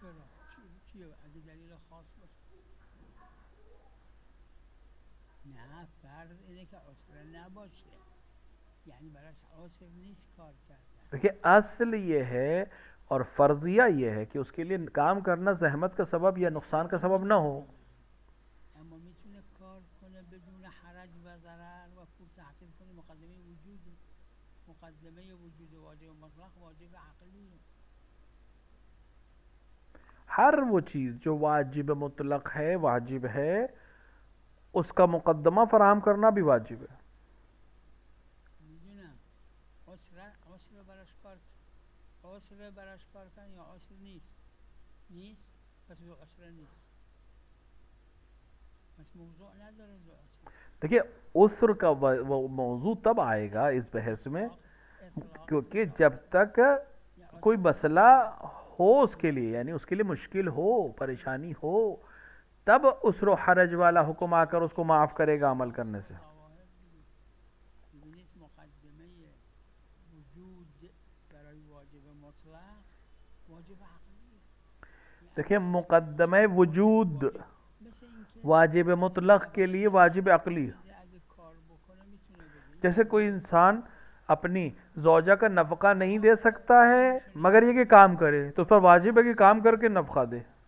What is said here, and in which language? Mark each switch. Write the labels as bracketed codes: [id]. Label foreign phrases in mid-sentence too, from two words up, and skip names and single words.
[ur] دیکھیں اصل یہ ہے اور فرضیہ یہ ہے کہ اس کے لیے کام کرنا زحمت کا سبب یا نقصان کا سبب نہ ہو۔ [fa] بدون حرج و ضرر و پول تحصیل کنه، مقدمه وجود واجب مطلق واجب [ur] عقلی ہے۔ ہر وہ چیز جو واجب مطلق ہے واجب ہے، اس کا مقدمہ فراہم کرنا بھی واجب ہے۔ [fa] میدونم عسر براش کار کن یا عسر نیست پس وہ عسر نیست، پس موضوع نداره جو عسر۔ [ur] دیکھیے عسر کا موضوع تب آئے گا اس بحث میں کیونکہ جب تک کوئی مسئلہ ہو اس کے لیے، یعنی اس کے لیے مشکل ہو، پریشانی ہو، تب عسر و حرج والا حکم آ کر اس کو معاف کرے گا عمل کرنے سے۔ [fa] مقدمه وجود برای واجب مطلق واجب عقلی، [ur] دیکھیں مقدمہ وجود واجب مطلق کے لیے واجب عقلی، جیسے کوئی انسان اپنی زوجہ کا نفقہ نہیں دے سکتا ہے مگر یہ کہ کام کرے، تو اس پر واجب ہے کہ کام کر کے نفقہ دے۔